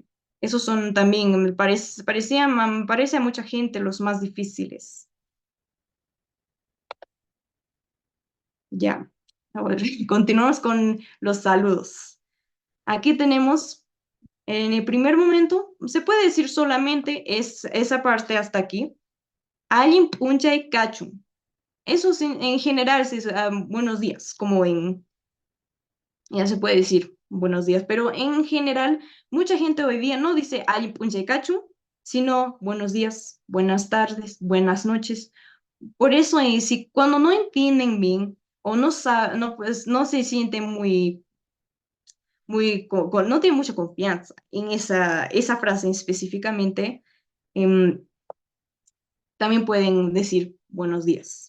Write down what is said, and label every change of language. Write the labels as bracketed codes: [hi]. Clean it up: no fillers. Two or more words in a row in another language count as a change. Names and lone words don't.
[es] Esos son también, me parece a mucha gente los más difíciles. Ya, ahora continuamos con los saludos. Aquí tenemos, en el primer momento, se puede decir solamente esa parte hasta aquí. [qu] Alin punjay kachun. [es] Eso en general es buenos días, como ya se puede decir buenos días, pero en general, mucha gente hoy día no dice [qu] Ali Punchecachu, [es] sino buenos días, buenas tardes, buenas noches. Por eso, si cuando no entienden bien o pues, no se sienten no tienen mucha confianza en esa frase específicamente, em, también pueden decir buenos días.